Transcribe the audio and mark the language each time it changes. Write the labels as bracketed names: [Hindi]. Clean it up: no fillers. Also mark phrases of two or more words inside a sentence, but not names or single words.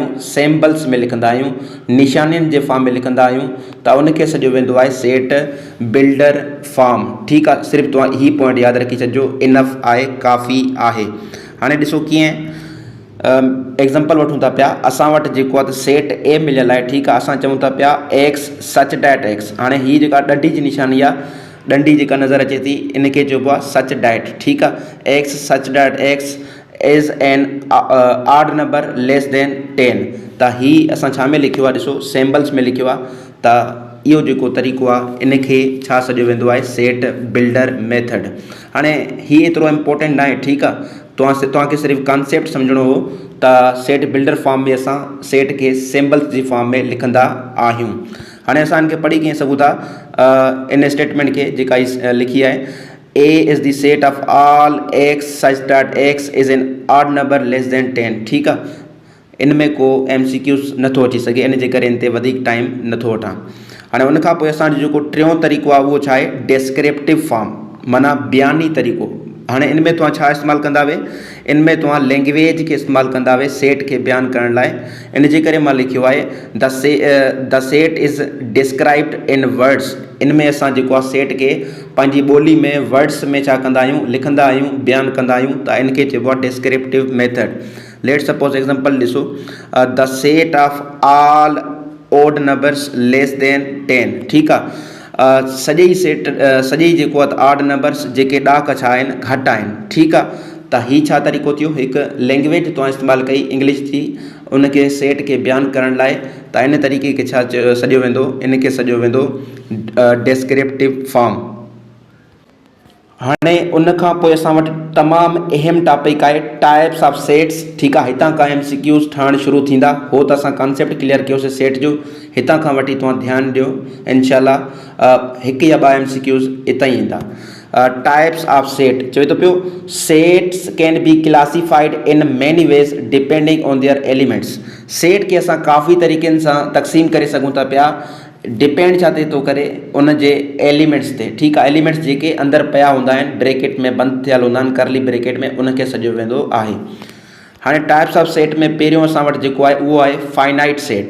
[Sindhi] सिंबल्स में लिखंदा आहियूं, निशानियुनि जे फॉर्म में लिखंदा आहियूं। त उनखे सॼो वेंदो आहे [English] set builder form, [Sindhi] ठीकु आहे। सिर्फ़ु तव्हां ही पॉइंट यादि रखी छॾिजो, इनफ आहे, काफ़ी आहे। हाणे ॾिसो कीअं एग्ज़ाम्पल वठूं था पिया। असां वटि जेको आहे सेट ए मिलियल आहे, ठीकु आहे। असां चऊं था पिया [English] x such that x. [Sindhi] हाणे हीअ जेका ॾंडी जी निशानी आहे, ॾंडी जेका नज़र अचे थी, इनखे चइबो आहे [English] such that, [Sindhi] ठीकु आहे। [English] x such that x is an odd number less than 10. [Sindhi] त हीअ असां छा में लिखियो आहे? ॾिसो सिंबल्स में लिखियो आहे। त इहो जेको तरीक़ो आहे, इनखे छा सॼो वेंदो आहे? [English] set builder method. [Sindhi] हाणे हीअ एतिरो इम्पोर्टेंट न आहे, ठीकु आहे। तव्हांखे सिर्फ़ु कॉन्सेप्ट सम्झणो हो त [English] set builder form [Sindhi] में असां सेट के सिंबल्स जी फॉर्म में लिखंदा आहियूं। हाणे असां इनके पढ़ी कीअं सघूं था, इन स्टेटमेंट के जेका लिखी है, [English] A is the set of all x such that x is an odd number less than 10। [Sindhi] ठीक आहे, इनमें को MCQs नथो अची सघे, इन जे करे इन ते वधीक टाइम नथो वठां। हाणे उन खां पोइ असांजो जेको टियों तरीक़ो आहे उहो छा आहे, [English] descriptive form, [Sindhi] माना बयानी तरीक़ो। हाणे इनमें तव्हां छा इस्तेमालु कंदा वे, इनमें तव्हां लैंग्वेज के इस्तेमालु कंदा वे सेट के बयान करण लाइ। इन जे करे मां लिखियो आहे [English] the set is described in words. [Sindhi] इनमें असां जेको आहे सेट के पंहिंजी ॿोली में वर्ड्स में छा कंदा आहियूं, लिखंदा आहियूं, बयानु कंदा आहियूं, त इनखे चइबो आहे [English] descriptive method. let suppose example ॾिसो, the set of all odd numbers less than 10. [Sindhi] ठीकु आहे, सॼे ई सेट सॼे ई जेको आहे [English] odd numbers [Sindhi] जेके ॾाक छा आहिनि, घटि आहिनि। ठीकु आहे, त हीअ छा तरीक़ो थियो, हिकु लैंग्वेज तव्हां इस्तेमालु कई इंग्लिश जी उनके सेट के बयानु करण लाइ, त इन तरीक़े खे छा सॼो वेंदो, इनखे सॼो वेंदो [English] descriptive form. [Sindhi] हाणे उन खां पोइ असां वटि तमामु अहम टॉपिक आहे [English] types of sets. [Sindhi] ठीकु आहे, हितां खां MCQs ठहणु शुरू थींदा। हो त असां [English] concept clear [Sindhi] कयोसीं सेट जो, हितां खां वठी तव्हां ध्यानु ॾियो, इंशाल्लाह हिकु या ॿ MCQs हितां ई ईंदा। [English] types of set [Sindhi] चवे थो पियो, [English] sets can be classified in many ways depending on their elements. [Sindhi] सेट के असां काफ़ी तरीक़नि सां तक़सीम करे सघूं था पिया, डिपेंड छा थिए थो करे उन जे एलिमेंट्स ते। ठीकु आहे, एलिमेंट्स जेके अंदरि पिया हूंदा आहिनि, ब्रैकेट में बंदि थियल हूंदा आहिनि, [English] curly bracket [Sindhi] में, उनखे सॼो वेंदो आहे। हाणे [English] types of set [Sindhi] में पहिरियों असां वटि जेको आहे उहो आहे [English] finite set.